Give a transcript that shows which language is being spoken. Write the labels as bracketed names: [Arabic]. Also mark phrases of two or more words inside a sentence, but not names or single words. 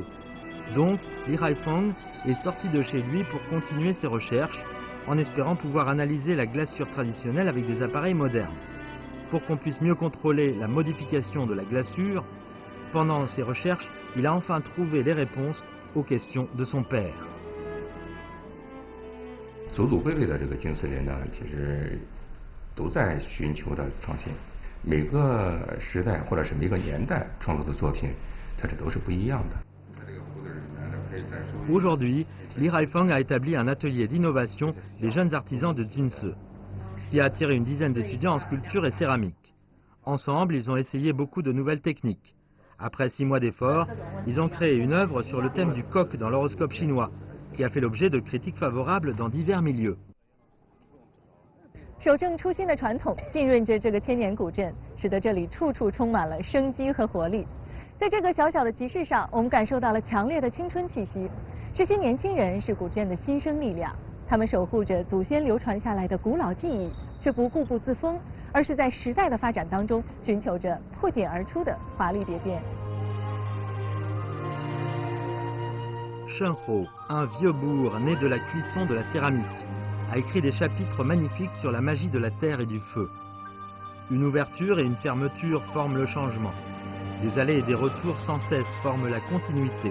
[French] Donc, Li Haifeng est sorti de chez lui pour continuer ses recherches, en espérant pouvoir analyser la glaçure traditionnelle avec des appareils modernes. Pour qu'on puisse mieux contrôler la modification de la glaçure, pendant ses recherches, il a enfin trouvé les réponses aux questions de son père. [Chinese] 祖祖辈辈的这个钧瓷人呢，其实都在寻求着创新。每个时代或者是每个年代创作的作品，它这都是不一样的。 [French] Aujourd'hui, Li Haifeng a établi un atelier d'innovation des jeunes artisans de Junse, qui a attiré une dizaine d'étudiants en sculpture et céramique. Ensemble, ils ont essayé beaucoup de nouvelles techniques. Après 6 mois d'efforts, ils ont créé une œuvre sur le thème du coq dans l'horoscope chinois, qui a fait l'objet de critiques favorables dans divers milieux. [Chinese] 守正初心的传统浸润着这个千年古镇，使得这里处处充满了生机和活力。在这个小小的集市上，我们感受到了强烈的青春气息。这些年轻人是古镇的新生力量，他们守护着祖先流传下来的古老技艺，却不固步自封，而是在时代的发展当中寻求着破茧而出的华丽蝶变。 [French] Shenhou, un vieux bourg né de la cuisson de la céramique, a écrit des chapitres magnifiques sur la magie de la terre et du feu. Une ouverture et une fermeture forment le changement. Des allées et des retours sans cesse forment la continuité.